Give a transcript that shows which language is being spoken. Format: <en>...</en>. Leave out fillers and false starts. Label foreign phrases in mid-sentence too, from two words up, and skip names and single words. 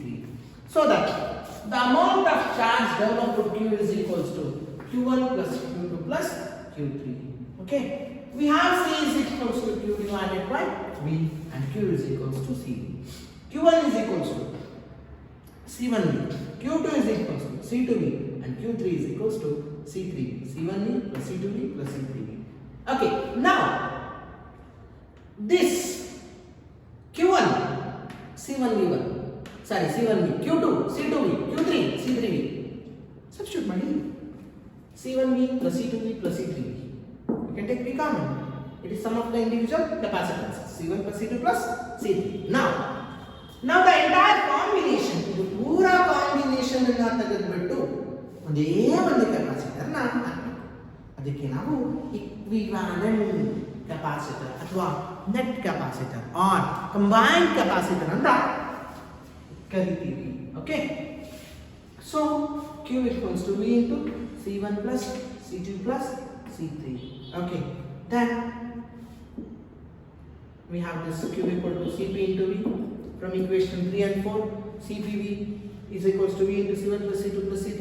<en>So that the amount of charge developed to Q is equals to Q1 plus Q2 plus Q3. Okay, we have C is equals to Q divided by V, and Q is equals to C. Q1 is equals to C1V, Q2 is equals to C2V, and Q3 is equals to C3. C1V plus C2V plus C3V. Okay, now this Q1, C1V1, sorry, C1V, Q2, C2V, Q3, C3V. Substitute money. C1V plus C2V plus C3V. You can take V common. It is sum of the individual capacitances. C1 plus C2 plus C3. Now the entire combination,</en> <kn>ಇದು ಪೂರಾ ಕಾಂಬಿನೇಷನ್ ಅನ್ನು ತೆಗೆದುಬಿಟ್ಟು ಒಂದೇ ಒಂದು ಕೆಪಾಸಿಟರ್ ನ ಅದಕ್ಕೆ ನಾವು</kn> <en>equivalent capacitor</en> <kn>ಅಥವಾ</kn> <en>net capacitor or combined capacitor</en> <kn>ಅಂತ ಕರಿತೀವಿ.</kn> <en>Okay, so Q equals to V into C1 plus C2 plus C3. Okay, then we have this Q equal to Cp into V. From equation 3 and 4, CPV is equals to V into C1 plus C2 plus C3.</en>